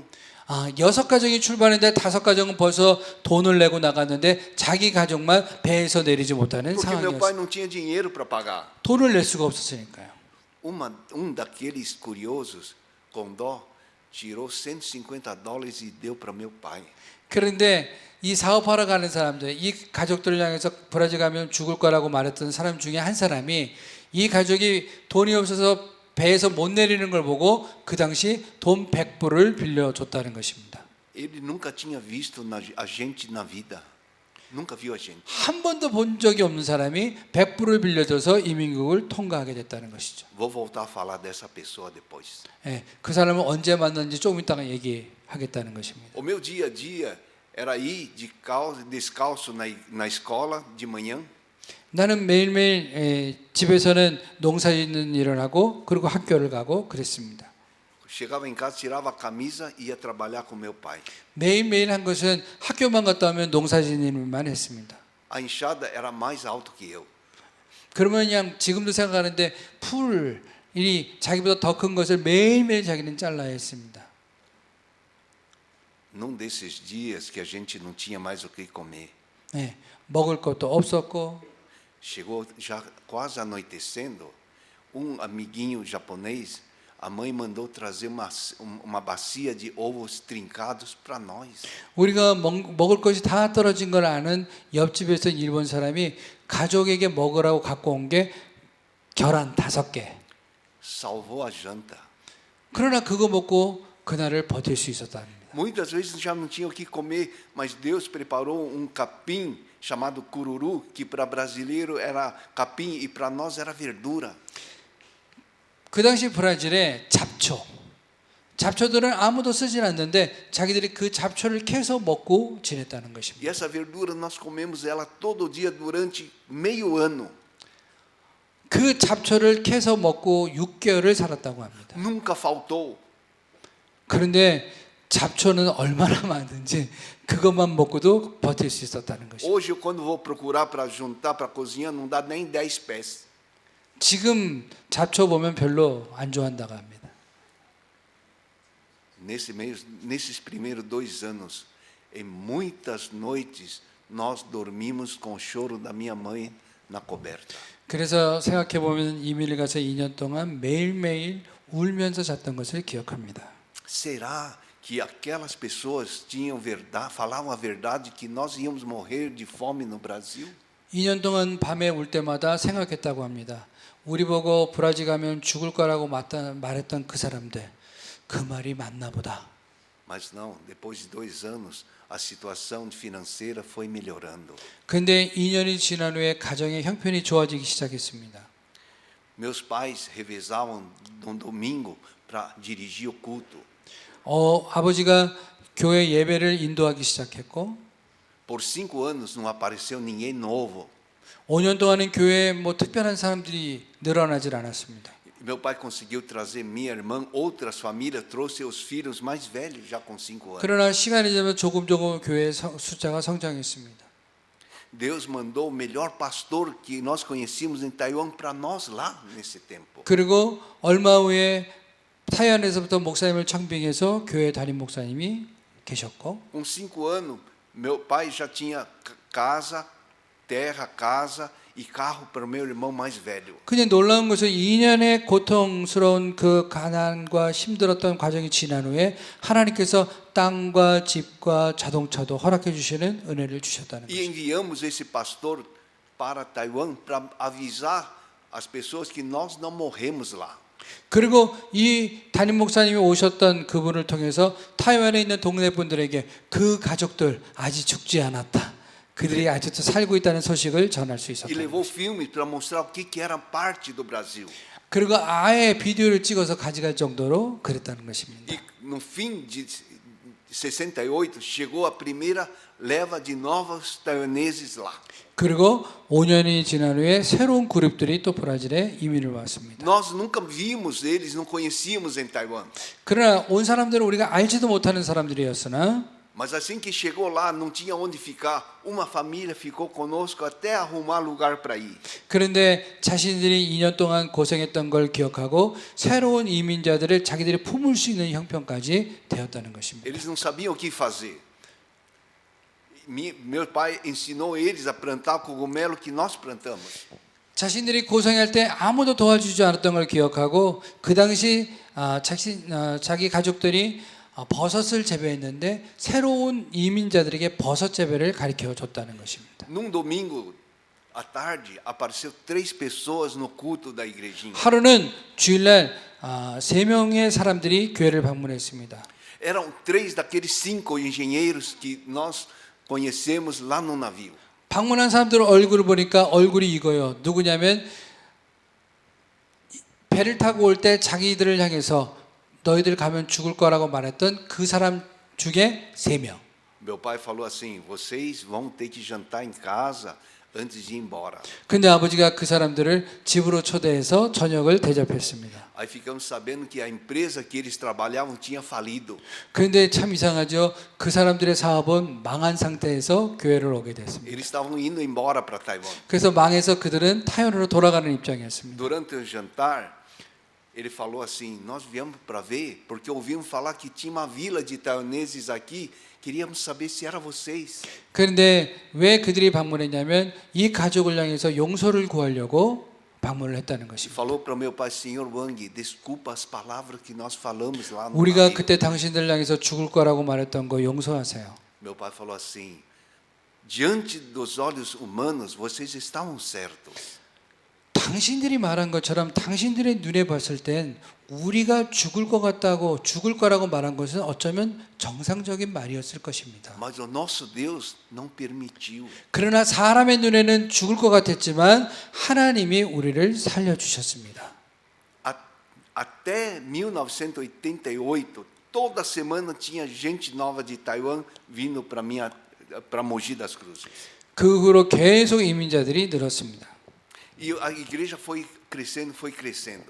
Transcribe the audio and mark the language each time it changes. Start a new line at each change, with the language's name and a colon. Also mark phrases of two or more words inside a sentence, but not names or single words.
Korean: 6가정이 출발했는데 5가정은 벌써 돈을 내고 나갔는데 자기 가족만 배에서 내리지 못하는
Portuguese: Porque meu pai
Korean: 상황이었어요.
Portuguese: não tinha dinheiro para pagar.
Korean: 돈을 낼 수가 없었으니까요.
Portuguese: Daqueles curiosos, com dó, tirou $150 e deu para meu pai.
Korean: 그런데 이 사업하러 가는 사람들, 이 가족들을 향해서 브라질 가면 죽을 거라고 말했던 사람 중에 한 사람이 이 가족이 돈이 없어서 배에서 못 내리는 걸 보고 그 당시 돈 100불을 빌려줬다는 것입니다.
Portuguese: Ele nunca tinha visto a gente na vida. Nunca viu a gente.
Korean: 한 번도 본 적이 없는 사람이 100불을 빌려줘서 이민국을 통과하게 됐다는 것이죠.
Portuguese: Vou voltar a falar dessa pessoa depois.
Korean: 예, 그 사람은 언제 만났는지 조금 이따가 얘기하겠다는 것입니다.
Portuguese: O meu dia a dia era ir descalço na escola de manhã.
Korean: 나는 매일매일 집에서는 농사 짓는 일을 하고 그리고 학교를 가고 그랬습니다.
Portuguese: Chegava em casa, tirava a camisa e ia trabalhar com meu pai.
Korean: 매일매일 한 것은 학교만 갔다 오면 농사 짓는 일만 했습니다.
Portuguese: A enxada era mais alto que eu.
Korean: 그러면 그냥 지금도 생각하는데 풀이 자기보다 더 큰 것을 매일매일 자기는 잘라야 했습니다.
Portuguese: Num desses dias que a gente não tinha mais o que comer.
Korean: 네, 먹을 것도 없었고
Portuguese: Chegou já quase anoitecendo, amiguinho japonês, a mãe mandou trazer uma bacia de ovos trincados para nós.
Korean: 우리가 먹을 것이 다 떨어진 걸 아는 옆집에서 일본 사람이 가족에게 먹으라고 갖고 온 게 계란 5개.
Portuguese: Salvou a janta.
Korean: 그러나 그거 먹고 그날을 버틸 수 있었답니다.
Portuguese: Muitas vezes já não tinha o que comer, mas Deus preparou capim chamado cururu, que para brasileiro era capim e para nós era verdura.
Korean: 그 당시 브라질에 잡초들은 아무도 쓰질 않는데 자기들이 그 잡초를 캐서 먹고 지냈다는 것입니다.
Portuguese: E essa verdura nós comemos ela todo dia durante meio ano.
Korean: 그 잡초를 캐서 먹고 6개월을 살았다고 합니다.
Portuguese: Nunca faltou.
Korean: 그런데 잡초는 얼마나 많은지 그것만 먹고도 버틸 수 있었다는 것입니다.
Portuguese: Hoje, quando vou procurar para juntar para cozinhar, não dá nem 10 pés.
Korean: 지금 잡초 보면 별로 안 좋아한다고 합니다.
Portuguese: Nesses primeiros 2 anos, em muitas noites, nós dormimos com o choro da minha mãe na coberta.
Korean: 그래서 생각해 보면 이민을 가서 2년 동안 매일매일 울면서 잤던 것을 기억합니다.
Portuguese: Será que aquelas pessoas falavam a verdade que nós íamos morrer de fome no Brasil?
Korean: 2년 동안 밤에 울 때마다 생각했다고 합니다. 우리 보고 브라질 가면 죽을 거라고 말했던 그 사람들, 그 말이 맞나 보다.
Portuguese: Mas não, depois de 2 anos, a situação financeira foi melhorando.
Korean: 근데 2년이 지난 후에 가정의 형편이 좋아지기 시작했습니다.
Portuguese: Meus pais revezavam no domingo para dirigir o culto.
Korean: 아버지가 교회 예배를 인도하기 시작했고
Portuguese: Por 5 anos não apareceu ninguém novo.
Korean: 5년 동안은 교회에 뭐 특별한 사람들이 늘어나질 않았습니다.
Portuguese: Meu pai conseguiu trazer minha irmã, outras famílias, trouxe seus filhos mais velhos, já com 5 anos.
Korean: 그러나 시간이 지나면 조금 교회의 숫자가 성장했습니다.
Portuguese: Deus mandou o melhor pastor que nós conhecíamos em Taiwan para nós lá nesse tempo.
Korean: 그리고 얼마 후에 타이완에서부터 목사님을 청빙해서 교회 담임 목사님이 계셨고
Portuguese: Com 5 anos, meu pai já tinha casa, terra, casa e carro para o meu irmão mais velho.
Korean: 그냥 놀라운 것은 2년의 고통스러운 그 가난과 힘들었던 과정이 지난 후에 하나님께서 땅과 집과 자동차도 허락해 주시는 은혜를 주셨다는
Portuguese: E
Korean: 것입니다.
Portuguese: enviamos esse pastor para Taiwan para avisar as pessoas que nós não morremos lá.
Korean: 그리고 이 담임 목사님이 오셨던 그분을 통해서 타이완에 있는 동네 분들에게 그 가족들 아직 죽지 않았다. 그들이 아직도 살고 있다는 소식을 전할 수
Portuguese: E
Korean: 있었다.
Portuguese: levou filmes para mostrar o que era parte do Brasil.
Korean: 그리고 아예 비디오를 찍어서 가져갈 정도로 그랬다는 것입니다.
Portuguese: E no fim de 68 chegou a primeira leva de novos taiwaneses lá.
Korean: 그리고 5년이 지난 후에 새로운 그룹들이 또 브라질에 이민을 왔습니다.
Portuguese: Nós nunca vimos eles, não conhecíamos em Taiwan.
Korean: 그러나 온 사람들은 우리가 알지도 못하는 사람들이었으나
Portuguese: Mas assim que chegou lá, não tinha onde ficar. Uma família ficou conosco até arrumar lugar para ir.
Korean: 그런데 자신들이 2년 동안 고생했던 걸 기억하고 새로운 이민자들을 자기들이 품을 수 있는 형편까지 되었다는 것입니다.
Portuguese: Eles não sabiam o que fazer. Meu pai ensinou eles a plantar cogumelo que nós plantamos.
Korean: 자신들이 고생할 때 아무도 도와주지 않았던 걸 기억하고 그 당시 자기 가족들이 버섯을 재배했는데 새로운 이민자들에게 버섯 재배를 가르쳐 줬다는 것입니다.
Portuguese: Num domingo à tarde, apareceu 3 pessoas no culto da igrejinha.
Korean: 하루는 주일날 3명의 사람들이 교회를 방문했습니다.
Portuguese: Eram 3 daqueles 5 engenheiros que nós conhecemos lá no navio.
Korean: 방문한 사람들 얼굴을 보니까 얼굴이 이거요. 누구냐면 배를 타고 올 때 자기들을 향해서 너희들 가면 죽을 거라고 말했던 그 사람 중에 3명.
Portuguese: Meu pai falou assim: vocês vão ter que jantar em casa antes de ir embora.
Korean: 근데 아버지가 그 사람들을 집으로 초대해서 저녁을 대접했습니다. Aí ficamos sabendo que a empresa que eles trabalhavam tinha falido. 그런데 참 이상하죠. 그 사람들의 사업은 망한 상태에서 교회를 오게 됐습니다.
Portuguese: Eles estavam indo embora para Taiwan.
Korean: 그래서 망해서 그들은 타이완으로 돌아가는 입장이었습니다.
Portuguese: Durante o jantar, ele falou assim: nós viemos para ver, porque ouvimos falar que tinha uma vila de taiwaneses aqui, queríamos saber se era vocês.
Korean: 그런데 왜 그들이 방문했냐면 이 가족을 향해서 용서를 구하려고 방문을 했다는
Portuguese: E
Korean: 것입니다.
Portuguese: falou para o meu pai: Senhor Wang, desculpa as palavras que nós falamos lá no
Korean: 우리가
Portuguese: navio.
Korean: 그때 당신들 향해서 죽을 거라고 말했던 거 용서하세요.
Portuguese: Meu pai falou assim: diante dos olhos humanos, vocês estavam certos.
Korean: 당신들이 말한 것처럼 당신들의 눈에 봤을 땐 우리가 죽을 것 같다고 죽을 거라고 말한 것은 어쩌면 정상적인 말이었을 것입니다.
Portuguese: Mas o nosso Deus não permitiu.
Korean: 그러나 사람의 눈에는 죽을 것 같았지만 하나님이 우리를 살려주셨습니다.
Portuguese: Até 1988, toda semana tinha gente nova de Taiwan vindo para Mogi das Cruzes.
Korean: 그 후로 계속 이민자들이 늘었습니다.
Portuguese: E a igreja foi crescendo.